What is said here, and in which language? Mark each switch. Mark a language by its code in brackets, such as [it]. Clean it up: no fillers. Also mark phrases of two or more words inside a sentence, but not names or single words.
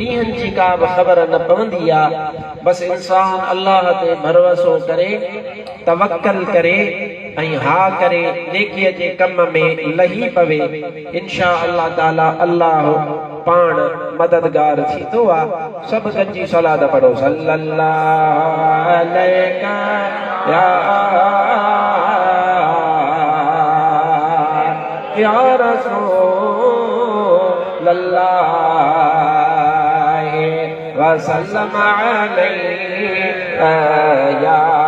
[sd] ॾींहंनि जी का बि ख़बर न पवंदी आहे। बसि इंसान अल्लाह ते भरोसो करे, तवक्कल करे ऐं हा करे नेकीअ जे कम में लही पवे, [ar] إن شاء الله تعالى [sd] अल्लाह पाण मददगार थींदो आहे। सभु गॾिजी सलाद पढ़ो, [ar] صلى الله عليك يا رسول الله وسلم عليك يا